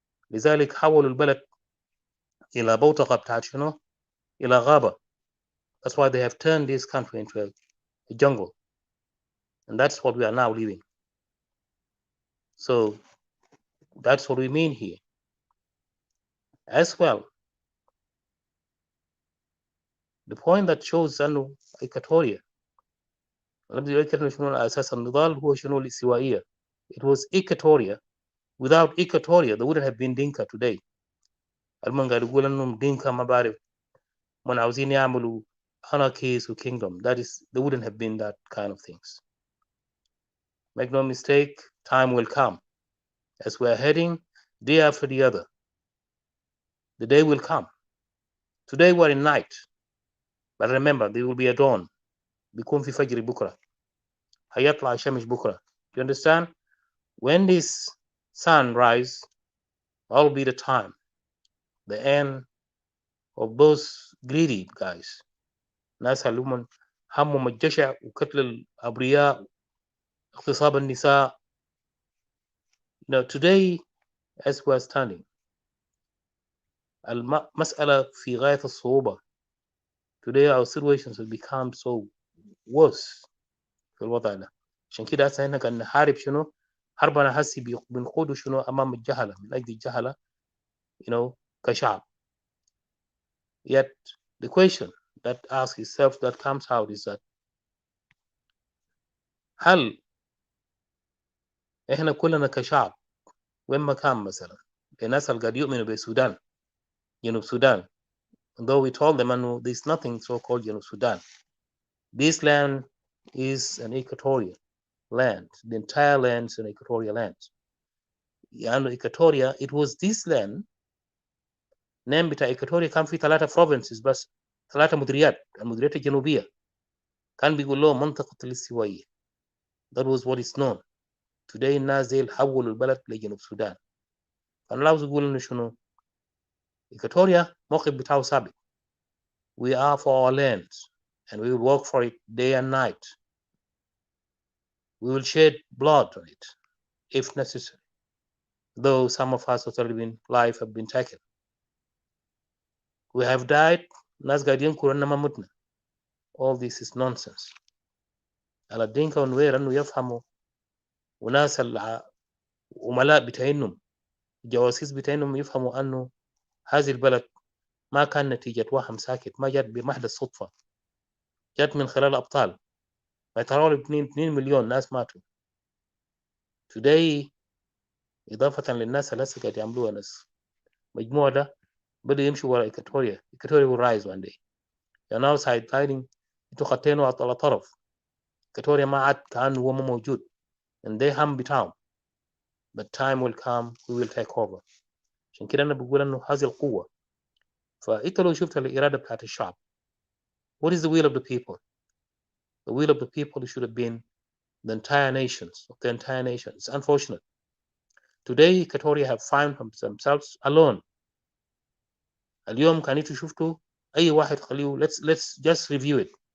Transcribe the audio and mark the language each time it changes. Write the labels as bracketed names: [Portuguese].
[Arabic] لذلك حولوا البلد الى بوتقه بتاعت شنو؟ الى غابه. [English] That's why they have turned this country into a jungle, and that's what we are now living. So that's what we mean here as well. The point that shows [Arabic] أنه إيكاتوريا شنو أساس النضال هو شنو الاستوائية. [English] It was Equatoria. Without Equatoria, there wouldn't have been Dinka today. [Arabic] المن قاعد يقول إنهم Dinka ما بعرف من عاوزين يعملوا anarchies و kingdom. [English] That is, there wouldn't have been that kind of things. Make no mistake, time will come. As we're heading day after the other, the day will come. Today we're in night. But remember, there will be a dawn. [Arabic] بيكون في فجر بكرة. هيطلع الشمس بكرة. [English] You understand? When this sun rise, that will be the time, the end of those greedy guys. [Arabic] ناس اللي همهم الجشع وقتل الأبرياء اغتصاب النساء. [English] Today, as we're standing, [Arabic] المسألة في غاية الصعوبة. [English] Today our situations have become so worse [Arabic] في الوضع ده. عشان كده هسه احنا قاعد نحارب شنو؟ حربنا هسي بنقودوا شنو أمام الجهلة، من أجل الجهلة كشعب. [English] Yet the question that asks itself, that comes out, is that [Arabic] هل احنا كلنا كشعب وين ما كان مثلا الناس اللي قاعد يؤمنوا بالسودان جنوب السودان, [English] though we told them انه there's nothing so called جنوب Sudan. This land is an equatorial land. The entire land is an equatorial land. يعني Equatoria, it was this land. [Arabic] name بتاع Equatoria كان في [English] 3 provinces [Arabic] بس, 3 مديريات. المديريات الجنوبية كان بيقول لهم منطقة الاستوائية. [English] That was what is known. [Arabic] Today الناس دي حولوا البلد لجنوب السودان. فأنا عاوز أقول إنه شنو؟ Equatoria موقف بتاعه ثابت. [English] We are for our land and we will work for it day and night. We will shed blood on it if necessary. Though some of us life have been taken. We have died. [Arabic] ناس قاعدين كلنا ما متنا. [English] All this is nonsense. [Arabic] على الدينكا ونوير أنه يفهموا وناس العملاء بتاعينهم الجواسيس بتاعينهم يفهموا أنه هذه البلد ما كان نتيجة وهم ساكت, ما جت بمحض الصدفة, جت من خلال أبطال. ما يتراول 2 مليون ناس ماتوا. Today إضافة للناس اللي هسه قاعد يعملوها ناس مجموعة ده بدأ يمشوا ورا Equatoria. [English] Equatoria will rise one day. They're now sidelining [Arabic] انتوا خطينوا على طرف. Equatoria ما عاد كأنه هو موجود. [English] And they [Arabic] هم بتاعهم. [English] But time will come, we will take over. [Arabic] عشان كده أنا بقول إنه هذه القوة. فأنت لو شفت الإرادة بتاعت الشعب. [English] What is the will of the people? The will of the people should have been the entire nations, of the entire nation. It's unfortunate. Today, Equatoria have found themselves alone. [Arabic] اليوم كان انتوا شفتوا أي واحد خليه. [English] Let's just review it.